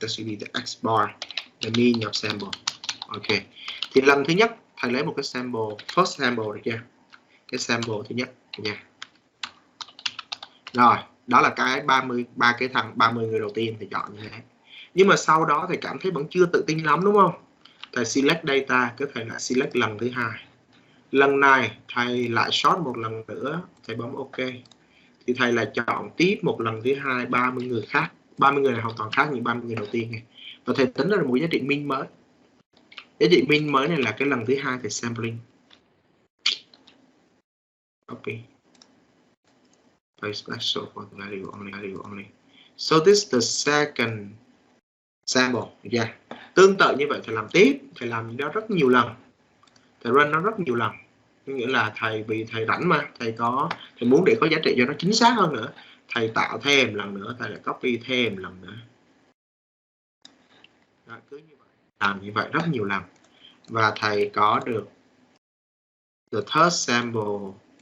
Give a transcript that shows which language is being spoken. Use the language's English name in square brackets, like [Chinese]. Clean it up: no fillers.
[English] That should be the X bar, the mean of sample. Ok. [Vietnamese] Thì lần thứ nhất thầy lấy một cái sample, first sample, được chưa? Cái sample thứ nhất nha. Rồi, đó là cái 30 người đầu tiên thầy chọn như thế. Nhưng mà sau đó thầy cảm thấy vẫn chưa tự tin lắm, đúng không? Thầy select data, cái thầy lại select lần thứ hai. Lần này thầy lại short một lần nữa, thầy bấm ok. Thì thầy lại chọn tiếp một lần thứ hai 30 người khác. 30 người này hoàn toàn khác những 30 người đầu tiên này. Và thầy tính ra một giá trị mean mới. Giá trị mean mới này là cái lần thứ hai thầy sampling. [English] Copy. Paste special for the value only. So this is the second sample. Yeah. [Vietnamese] Tương tự như vậy thầy làm tiếp, thầy làm đó rất nhiều lần. Thầy run nó rất nhiều lần. Nghĩa là vì thầy rảnh mà, thầy muốn để có giá trị cho nó chính xác hơn nữa. Thầy tạo thêm lần nữa, thầy lại copy thêm lần nữa. Đó, cứ như vậy. Làm như vậy rất nhiều lần. Và thầy có được [English] the third sample.